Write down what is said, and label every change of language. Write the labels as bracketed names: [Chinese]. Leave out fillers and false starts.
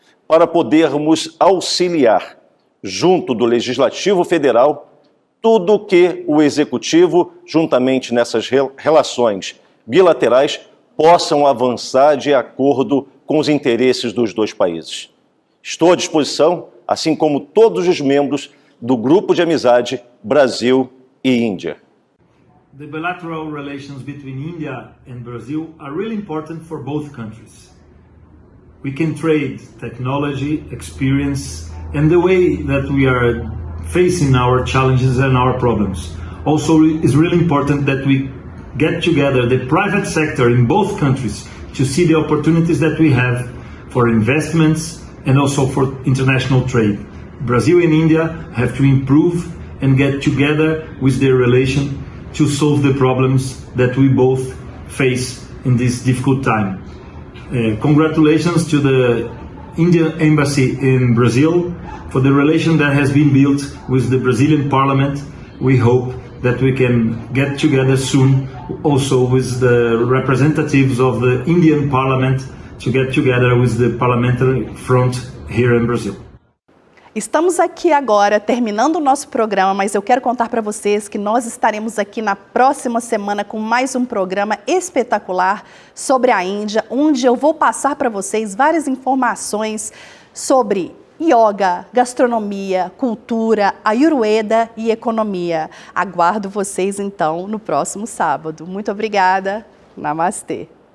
[Portuguese] para podermos auxiliar, junto do Legislativo Federal, tudo que o Executivo, juntamente nessas relações bilaterais, possam avançar de acordo com os interesses dos 2 países. Estou à disposição, assim como todos os membros do Grupo de Amizade Brasil e Índia. [English] The bilateral relations between India and Brazil are really important for both countries. We can trade technology, experience, and the way that we are facing our challenges and our problems. Also, it's really important that we get together the private sector in both countries to see the opportunities that we have for investments and also for international trade. Brazil and India have to improve and get together with their relation to solve the problems that we both face in this difficult time. Congratulations to the Indian Embassy in Brazil for the relation that has been built with the Brazilian Parliament. We hope that we can get together soon also with the representatives of the Indian Parliament to get together with the parliamentary front here in Brazil. [Portuguese] Estamos aqui agora terminando o nosso programa, mas eu quero contar para vocês que nós estaremos aqui na próxima semana com mais um programa espetacular sobre a Índia, onde eu vou passar para vocês várias informações sobre yoga, gastronomia, cultura, ayurveda e economia. Aguardo vocês então no próximo sábado. Muito obrigada. Namastê.